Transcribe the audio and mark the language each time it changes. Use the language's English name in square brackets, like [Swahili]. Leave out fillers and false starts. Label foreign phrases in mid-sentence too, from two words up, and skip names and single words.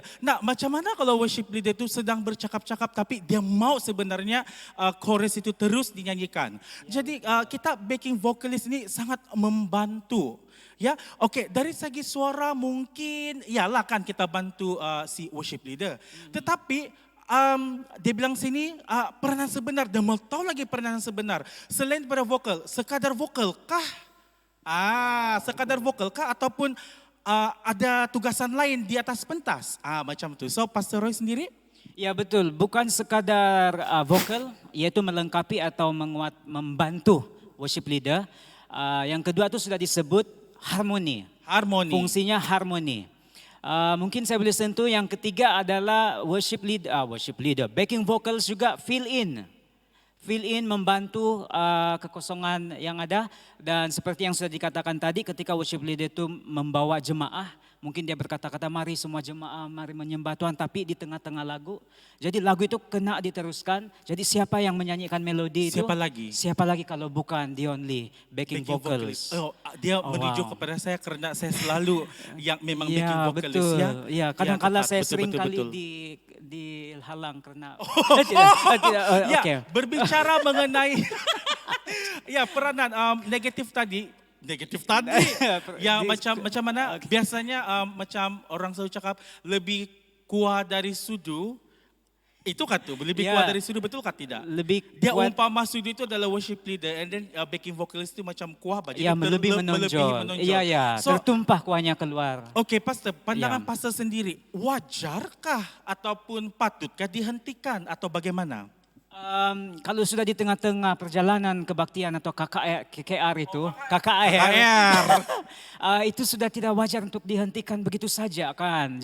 [Malay] Nah, macam mana kalau [English] worship leader [Malay] itu sedang bercakap-cakap tapi dia mau sebenarnya chorus itu terus dinyanyikan. Jadi kita [English] backing vocalist [Malay] ini sangat membantu. Ya, oke, dari segi suara mungkin iyalah kan kita bantu si [English] worship leader. [Malay] Tetapi dia bilang sini peranan sebenar, dia mau tahu lagi peranan sebenar. Selain pada vokal, sekadar vokal kah? Sekadar vokal kah ataupun ada tugasan lain di atas pentas? Macam tu. So Pastor Roy sendiri? Ya betul, bukan sekadar vokal, yaitu melengkapi atau membantu [English] worship leader. [Malay] Yang kedua itu sudah disebut harmoni. Harmoni. Fungsinya harmoni. Mungkin saya boleh sentuh yang ketiga adalah [English] worship leader. Backing vocals [Malay] juga [English] fill in [Malay] membantu kekosongan yang ada. Dan seperti yang sudah dikatakan tadi, ketika [English] worship leader [Malay] itu membawa jemaah, mungkin dia berkata-kata mari semua jemaah, mari menyembah Tuhan, tapi di tengah-tengah lagu. Jadi lagu itu kena diteruskan, jadi siapa yang menyanyikan melodi itu? Siapa lagi kalau bukan [English] the only backing vocals. [Malay] Dia menuju kepada saya karena saya selalu yang memang [English] backing vocalist. [Malay] Betul. Ya, Kadang-kadang saya betul, sering betul, kali betul. dihalang karena... Ya, berbicara mengenai peranan negatif tadi. Ya macam mana biasanya macam orang selalu cakap lebih kuat dari sudu. Itu kan tuh, lebih kuat dari sudu, betul kan tidak? Dia kuat. umpama sudu itu adalah [English] worship leader and then backing vocalist [Malay] itu macam kuah. Iya, lebih menonjol. Iya, so, tertumpah kuahnya keluar. Oke, Pastor, pandangan Pastor sendiri, wajarkah ataupun patutkah dihentikan atau bagaimana? Kalau sudah di tengah-tengah perjalanan kebaktian atau KKR itu, itu sudah tidak wajar untuk dihentikan begitu saja kan.